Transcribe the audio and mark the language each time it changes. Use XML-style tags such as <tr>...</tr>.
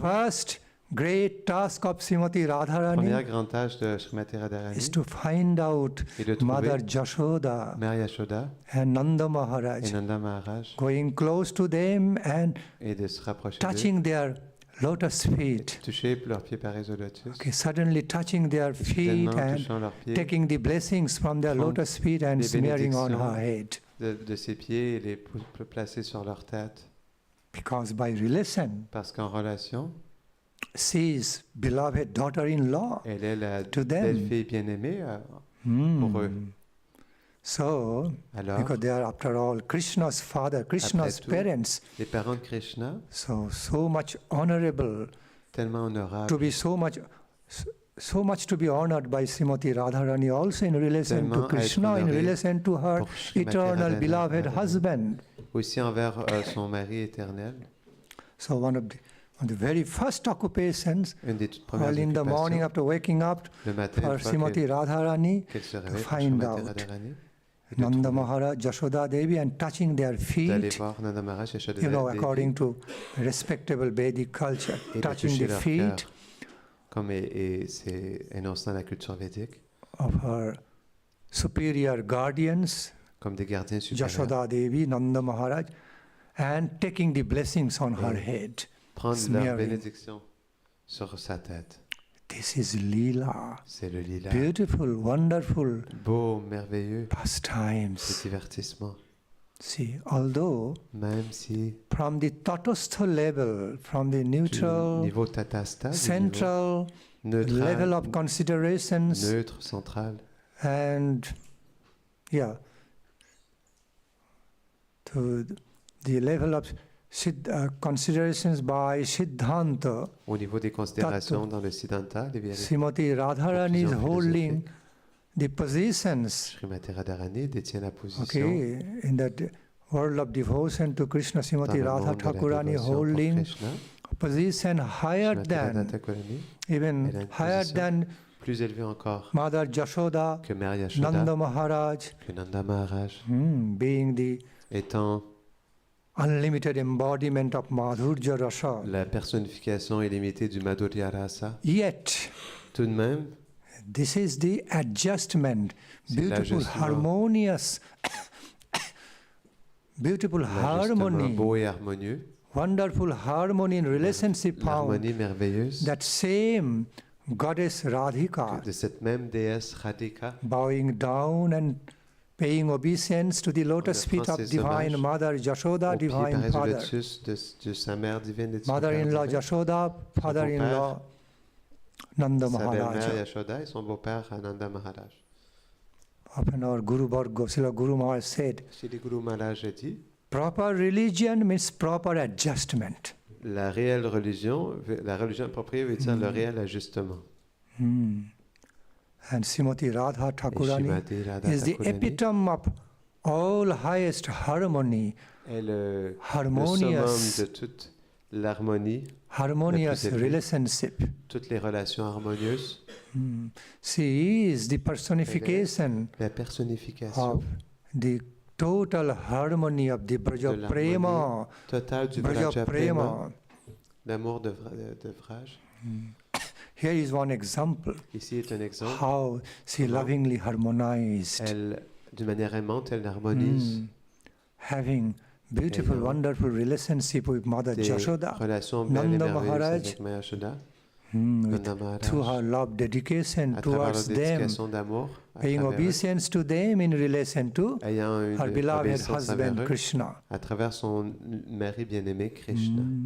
<en>first great task of Srimati Radharani</en> <fr>première grande tâche de Srimati Radharani,</fr> <en>is to find out</en> <fr>est de trouver</fr> <en>Mother Yashoda</en> <fr>Mère Yashoda</fr> <en>and Nanda</en> <fr>et</fr> <en>Maharaj,</en> <fr>Nanda Maharaj</fr> <en>going close to them and</en> <fr>et de se rapprocher d'eux,</fr> <en>touching their lotus feet.</en> <fr>toucher leurs pieds parés au lotus,</fr> <en>Okay, suddenly touching their feet</en> <fr>soudainement</fr> <en>and</en> <fr>touchant leurs pieds,</fr> <en>taking the blessings from their</en> <fr>Prendre</fr> <en>lotus feet and</en> <fr>les</fr> <en>smearing on</en> <fr>bénédictions.</fr> <en>her head.</en> <fr>de ses pieds et les placer sur leur tête.</fr> <en>Because by relation,</en> <fr>Parce qu'en relation,</fr> <en>she is beloved daughter-in-law</en> <fr>elle est la</fr> <en>to them.</en> <fr>belle-fille bien-aimée pour eux.</fr> <en>So,</en> <fr>Alors,</fr> <en>because they are after all Krishna's father, Krishna's</en> <fr>tout,</fr> <en>parents,</en> <fr>les parents de Krishna,</fr> <en>so much honorable</en> <fr>tellement honorables,</fr> <en>to be so much to be honored by Srimati Radharani also in relation</en> <fr>Tellement</fr> <en>to Krishna, in</en> <fr>honoré</fr> <en>relation to her</en> <fr>pour Srimati</fr> <en>eternal</en> <fr>Radharani,</fr> <en>beloved husband.</en> <fr>aussi envers son mari éternel.</fr> <en>So one of the very first occupations,</en> <fr>Une des toutes premières</fr> <en>early in the morning</en> <fr>occupations,</fr> <en>after waking up,</en> <fr>le matin,</fr> <en>for</en> <fr>une fois</fr> <en>Srimati Radharani</en> <fr>qu'elle se</fr> <en>to</en> <fr>réveille, pour</fr> <en>find</en> <fr>Srimati</fr> <en>out</en> <fr>Radharani, et de</fr> <en>Nanda</en> <fr>trouver,</fr> <en>Maharaj, Yashoda Devi, and touching their</en> <fr>d'aller</fr> <en>feet,</en> <fr>voir Nanda Maharaj, Yashoda</fr> <en>you know,</en> <fr>Devi,</fr> <en>according to respectable Vedic culture,</en> <fr>et de</fr> <en>touching</en> <fr>toucher</fr> <en>the</en> <fr>leur</fr> <en>feet</en> <fr>cœur, comme c'est énoncé dans la culture védique,</fr> <en>of her superior guardians,</en> <fr>comme des gardiens supérieurs.</fr> <en>Yashoda Devi, Nanda Maharaj, and taking the blessings on her head.</en> <fr>Prendre leur</fr> <en>smearing.</en> <fr>bénédiction sur sa tête.</fr> <en>This is Leela.</en> <fr>C'est le lila.</fr> <en>Beautiful, wonderful</en> <fr>Beau, merveilleux,</fr> <en>pastimes.</en> <fr>ce divertissement.</fr> <en>See, although</en> <fr>Même si</fr> <en>from the tatastha level, from the</en> <fr>du</fr> <en>neutral,</en> <fr>niveau tatasta, du niveau</fr> <en>central level</en> <fr>neutral,</fr> <en>of considerations,</en> <fr>neutre, central,</fr> <en>and to the level of considerations by Siddhanta,</en> <fr>au niveau des considérations dans le Siddhanta, les vérités.</fr> <en>Srimati Radharani is</en> <fr>Conclusion</fr> <en>holding</en> <fr>philosophique.</fr> <en>the positions,</en> <fr>Srimati Radharani détient la position</fr> <en>okay, in that world of devotion to Krishna,</en> <fr>dans</fr> <en>Srimati</en> <fr>le</fr> <en>Radha</en> <fr>monde de la</fr> <en>Thakurani</en> <fr>dévotion pour</fr> <en>holding</en> <fr>Krishna.</fr> <en>a position higher</en> <fr>Srimati Radha</fr> <en>than,</en> <fr>Thakurani,</fr> <en>even</en> <fr>elle a une</fr> <en>higher</en> <fr>position</fr> <en>than</en> <fr>plus élevée encore</fr> <en>Mother Yashoda,</en> <fr>que Mère Yashoda,</fr> <en>Nanda Maharaj,</en> <fr>que Nanda Maharaj,</fr> <en>being the</en> <fr>étant</fr> <en>unlimited embodiment of Madhurya Rasa.</en> <fr>la personnification illimitée du Madhurya Rasa.</fr> <en>Yet,</en> <fr>Tout de même,</fr> <en>this is the adjustment,</en> <fr>c'est</fr> <en>beautiful,</en> <fr>l'ajustement.</fr> <en>harmonious, beautiful</en> <fr>L'ajustement</fr> <en>harmony,</en> <fr>beau et harmonieux,</fr> <en>wonderful harmony in relationship found,</en> <fr>l'harmonie merveilleuse</fr> <en>that same goddess Radhika</en> <fr>de cette même déesse Radhika,</fr> <en>bowing down and paying obeisance to the lotus</en> <fr>offrant</fr> <en>feet of</en> <fr>ses</fr> <en>Divine</en> <fr>hommages</fr> <en>Mother Yashoda,</en> <fr>au pied</fr> <en>Divine</en> <fr>pareil du</fr> <en>Father.</en> <fr>lotus de sa mère divine et de son père</fr> <en>Mother-in-law</en> <fr>divin,</fr> <en>Yashoda, father-in-law Nanda</en> <fr>sa belle-mère</fr> <en>Maharaj.</en> <fr>Yashoda et son beau-père Nanda Maharaj.</fr> <en>Often our Guru Varga, Srila Guru Maharaj said,</en> <fr>Shri Guru Maharaj a dit,</fr> <en>proper religion means proper adjustment.</en> <fr>la réelle religion, la religion appropriée veut dire le réel ajustement.</fr> <en>And Srimati Radha</en> <fr>Et</fr> <en>Thakurani</en> <fr>Srimati Radha</fr> <en>is the</en> <fr>Thakurani</fr> <en>epitome of all highest harmony,</en> <fr>est le</fr> <en>harmonious,</en> <fr>summum de toute l'harmonie,</fr> <en>harmonious</en> <fr>la plus élevée.</fr> <en>relationship.</en> <fr>toutes les relations harmonieuses,</fr> <en>She is the personification</en> <fr>la personnification</fr> <en>of the total harmony of the Braja</en> <fr>de</fr> <en>Prema,</en> <fr>l'harmonie totale du</fr> <en>Braja</en> <fr>Vraja Prema,</fr> <en>Prema.</en> <fr>l'amour de Vraj.</fr> <en>Here is one example</en> <fr>Ici est un exemple.</fr> <en>how she lovingly harmonized,</en> <fr>Elle, d'une manière aimante, elle harmonise</fr> <en>having beautiful,</en> <fr>ayant</fr> <en>wonderful relationship with Mother</en> <fr>des</fr> <en>Yashoda,</en> <fr>relations belles et</fr> <en>Nanda</en> <fr>merveilleuses</fr> <en>Maharaj,</en> <fr>avec Mère Yashoda,</fr> <en>with,</en> <fr>Nanda Maharaj,</fr> <en>through her love dedication</en> <fr>à travers leur</fr> <en>towards them,</en> <fr>dédication d'amour, à</fr> <en>paying</en> <fr>travers eux,</fr> <en>obeisance to them in relation to</en> <fr>ayant une</fr> <en>her beloved</en> <fr>obéissance envers</fr> <en>husband</en> <fr>eux,</fr> <en>Krishna.</en> <fr>à travers son mari bien-aimé Krishna.</fr>